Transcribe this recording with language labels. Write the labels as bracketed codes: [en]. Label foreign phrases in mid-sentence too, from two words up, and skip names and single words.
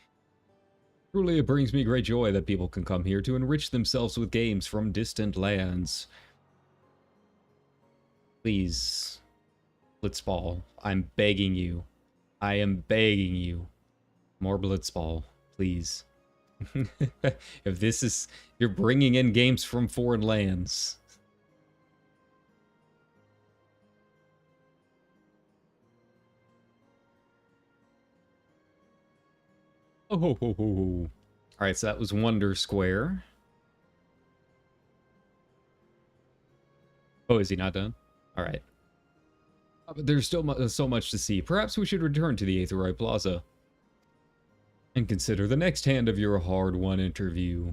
[en] Truly, it brings me great joy that people can come here to enrich themselves with games from distant lands. Please, Blitzball, I'm begging you. I am begging you. More Blitzball, please. If this is... You're bringing in games from foreign lands. Oh, ho, ho, ho. Alright, so that was Wonder Square. Oh, is he not done? Alright. But there's still so much to see. Perhaps we should return to the Aetherite Plaza and consider the next hand of your hard-won interview.